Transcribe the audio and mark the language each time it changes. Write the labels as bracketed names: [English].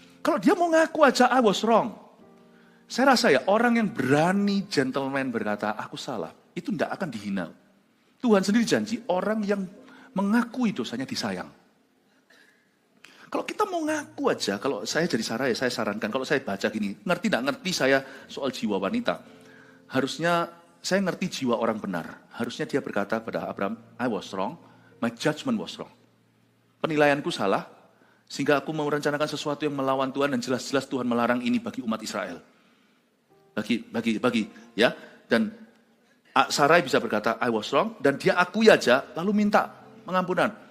[Indonesian] Kalau dia mau ngaku aja, [English] I was wrong. [Indonesian] Saya rasa ya, orang yang berani gentleman berkata, aku salah, itu tidak akan dihina. Tuhan sendiri janji, orang yang mengakui dosanya disayang. Kalau kita mau ngaku aja, kalau saya jadi Sarah ya, saya sarankan, kalau saya baca gini, ngerti tidak ngerti saya soal jiwa wanita. Harusnya saya ngerti jiwa orang benar. Harusnya dia berkata pada Abraham, [English] I was wrong, my judgment was wrong. [Indonesian] Penilaianku salah, sehingga aku mau merencanakan sesuatu yang melawan Tuhan dan jelas-jelas Tuhan melarang ini bagi umat Israel. Bagi, ya. Dan Sarai bisa berkata, [English] I was wrong, [Indonesian] dan dia akui aja, lalu minta pengampunan.